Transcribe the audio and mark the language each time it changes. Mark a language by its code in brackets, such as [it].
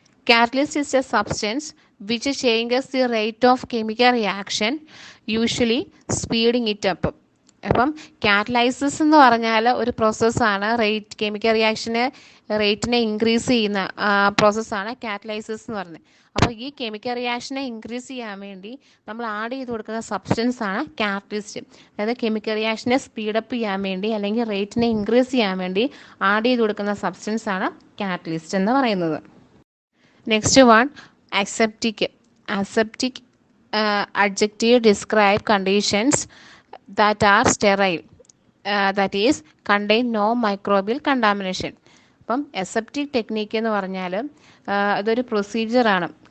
[en] Catalyst is a substance which changes the rate of chemical reaction, usually speeding it up. [ml] അപ്പം കാറ്റലൈസിസ് എന്ന് പറഞ്ഞാൽ ഒരു പ്രോസസ്സാണ്. കെമിക്കൽ റേറ്റിനെ ഇൻക്രീസ് ചെയ്യുന്ന പ്രോസസ്സാണ് കാറ്റലൈസിസ് എന്ന് പറയുന്നത്. അപ്പോൾ ഈ കെമിക്കൽ റിയാക്ഷനെ ഇൻക്രീസ് ചെയ്യാൻ വേണ്ടി നമ്മൾ ആഡ് ചെയ്ത് കൊടുക്കുന്ന സബ്സ്റ്റൻസ് ആണ് കാറ്റലിസ്റ്റ്. അതായത് കെമിക്കൽ റിയാക്ഷനെ സ്പീഡപ്പ് ചെയ്യാൻ വേണ്ടി അല്ലെങ്കിൽ റേറ്റിനെ ഇൻക്രീസ് ചെയ്യാൻ വേണ്ടി ആഡ് ചെയ്ത് കൊടുക്കുന്ന സബ്സ്റ്റൻസ് ആണ് കാറ്റലിസ്റ്റ് എന്ന് പറയുന്നത്. [en] Next one, aseptic. Adjective describe conditions that are sterile, that is contain no microbial contamination. [ml] അപ്പം അസെപ്റ്റിക് ടെക്നിക്ക് എന്ന് പറഞ്ഞാൽ ഇതൊരു പ്രൊസീജിയറാണ്.